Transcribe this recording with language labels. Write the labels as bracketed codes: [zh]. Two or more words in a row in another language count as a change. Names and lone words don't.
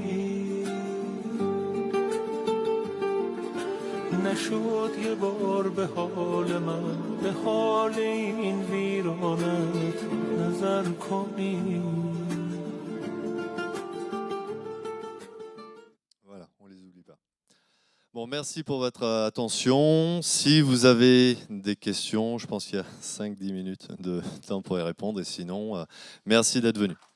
[fa] نشد یه بار به حال من به حال این ویرانت نظر کنی [fr] Voilà, on les oublie pas. Bon, merci pour votre attention. Si vous avez des questions, je pense qu'il y a 5-10 minutes de temps pour y répondre. Et sinon, merci d'être venu.